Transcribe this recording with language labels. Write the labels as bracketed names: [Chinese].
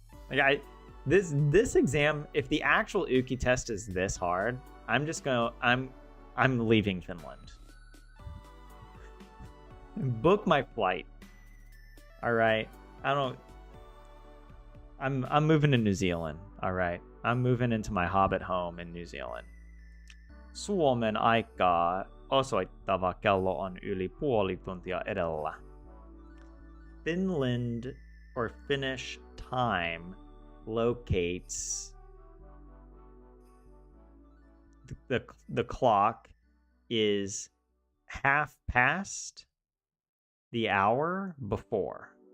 [English] Like this exam, if the actual Uki test is this hard, I'm leaving Finland. Book my flight. All right. I'm moving to New Zealand. All right. I'm moving into my hobbit home in New Zealand. [Finnish] Suomen aikaa osoittava kello on yli puoli tuntia edellä. [English] Finland or Finnish time locates the clock is half past the hour before.